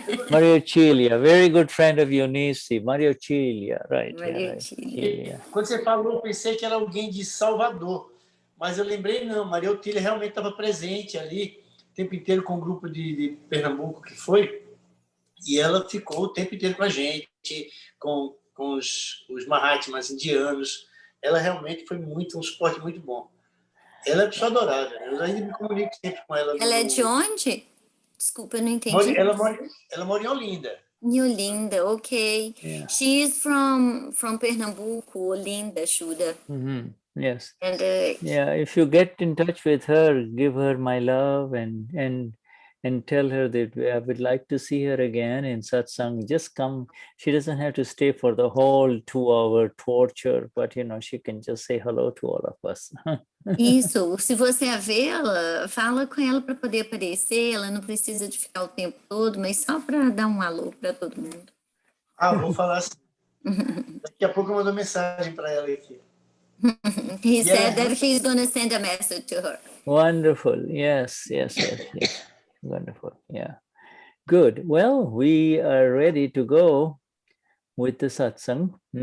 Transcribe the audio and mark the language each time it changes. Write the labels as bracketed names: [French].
[English] Maria Otília, very good friend of Eunice. Maria Otília, right. Otília. [Portuguese] Quando você falou, eu pensei que era alguém de Salvador, mas eu lembrei, não, Maria Otília realmente estava presente ali o tempo inteiro com o grupo de Pernambuco que foi, e ela ficou o tempo inteiro com a gente, com os Mahatmas indianos. Ela realmente foi um suporte muito bom. Ela é pessoa adorável. Eu ainda me comunico sempre com ela. Ela é de onde? Desculpa, eu não entendi. Ela mora em Olinda. Olinda, okay. [English] Yeah. She is from Pernambuco, Olinda, Shuddha. Yes. And Yeah, if you get in touch with her, give her my love and tell her that I would like to see her again in Satsang. Just come. She doesn't have to stay for the whole 2-hour torture, but she can just say hello to all of us. [Portuguese] isso, se você a vê-la, fala com ela para poder aparecer. Ela não precisa de ficar o tempo todo, mas só para dar um alô para todo mundo. Ah, vou falar assim. Daqui a pouco eu mando mensagem para ela aqui. [English] He said that he's going to send a message to her. Wonderful. Yes. Wonderful. Yeah. Good. Well, we are ready to go with the satsang.